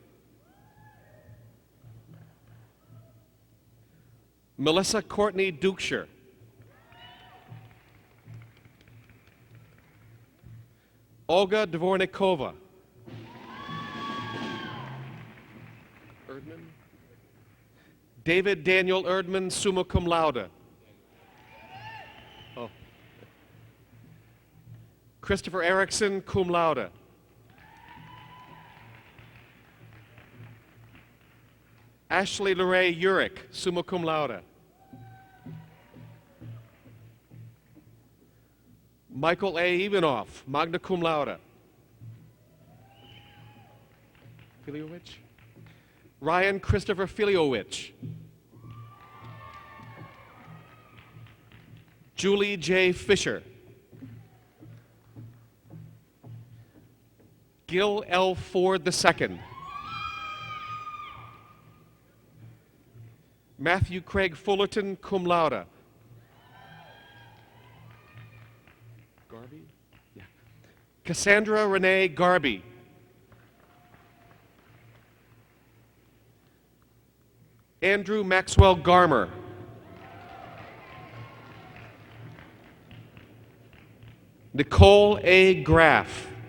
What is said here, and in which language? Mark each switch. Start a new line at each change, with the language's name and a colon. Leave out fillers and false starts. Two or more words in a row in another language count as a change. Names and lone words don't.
English: Melissa Courtney Dukeshire. Olga Dvornikova. Erdman. David Daniel Erdman,
Latin: summa cum laude.
English: Oh. Christopher Erickson,
Latin: cum laude.
English: Ashley LeRae Urick,
Latin: summa cum laude.
English: Michael A.
Latin: Ivanoff, magna cum laude.
English: Filiowicz. Ryan Christopher Filiowicz. Julie J. Fisher. Gil L. Ford II. Matthew Craig Fullerton,
Latin: cum laude.
English: Garby? Yeah. Cassandra Renee Garby. Andrew Maxwell Garmer. Nicole A. Graff.